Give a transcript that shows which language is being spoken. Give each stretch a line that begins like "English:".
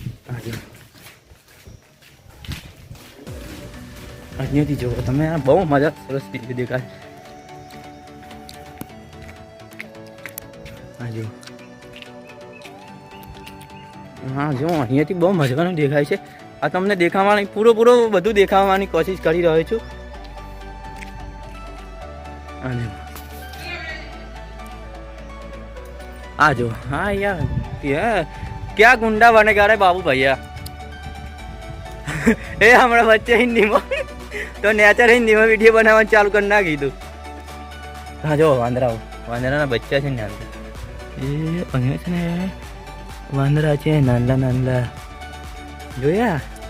Gujarati: આ જુઓ અહીંયાથી જુઓ તમે આ બહુ મજા સરસ રીતે દેખાય. હા જુઓ અહીંયાથી બહુ મજાનું દેખાય છે. આ તમને દેખાવાની પૂરો બધું દેખાવાની કોશિશ કરી રહ્યો છું. અને આ જો હા યાર
Hindi: क्या गुंडा बनेगा रे बाबू भैया.
Gujarati: એ હમણાં વચ્ચે હિન્દીમાં તો નેચર હિન્દીમાં વિડીયો બનાવવાનું ચાલુ કરી નાખી તું. હા જો વાંદરાના બચ્ચા છે ને અંદર. એ અહીંયા છે ને વાંદરા છે નાનલા જોયા.